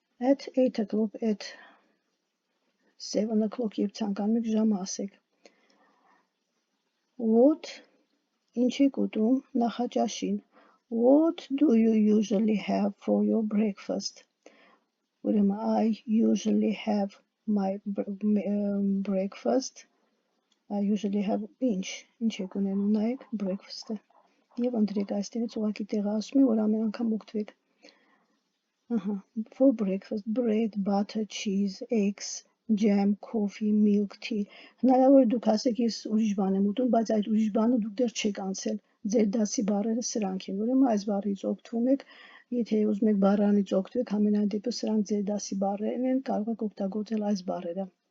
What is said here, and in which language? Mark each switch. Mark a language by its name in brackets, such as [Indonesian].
[English] at 8 o'clock, at 7 o'clock, [Armenian] երբ ցանկանում եք ժամը ասեք։ [English] What, [Armenian] ինչ եք ուտում նախաճաշին։ [English] What do you usually have for your breakfast? [Armenian] Ուրեմն, [English] I usually have my breakfast. I usually have [Armenian] ինչ եք ունենում, նայեք breakfast-ը։ Եվ ընտրեք այստեղից ուղղակի տեղը ասում է, որ ամեն անգամ օգտվեք։ [English] For breakfast, bread, butter, cheese, eggs, jam, coffee, milk, tea. [Armenian] Հնարավոր է դուք ասեք ես ուրիշ բան եմ ուտում, բայց այդ ուրիշ բանը դուք դեռ չեք անցել։ Ձեր դասի բառերը սրանք են, ուրեմն այս բառից օգտվում եք, եթե ուզում եք բառանից օգտվեք, ամենայն դեպս սրանք ձեր դասի բառերն են, կարող եք օգտագործել այս բառերը։